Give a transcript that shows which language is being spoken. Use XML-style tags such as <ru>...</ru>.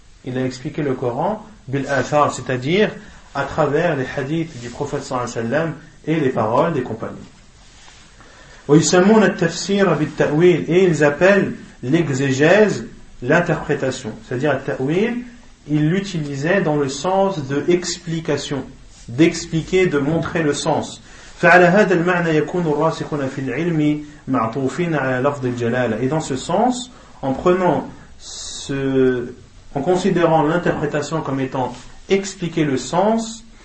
<fr>Il a expliqué le Coran bil-Athar, c'est-à-dire à travers les hadiths du prophète sallallahu alayhi wa sallam et les paroles des compagnons.</fr> <ar>ويسمون التفسير بالتأويل</ar> <fr>et ils appellent l'exégèse l'interprétation, c'est-à-dire</fr> <ar>التأويل</ar> <fr>ils l'utilisaient dans le sens de explication, d'expliquer, de montrer le sens.</fr> <ar>فعلى هذا المعنى يكون الراسخون في العلم معطوفين على لفظ الجلالة.</ar> <fr>Et dans ce sens, en considérant l'interprétation comme étant expliquer le sens,</fr>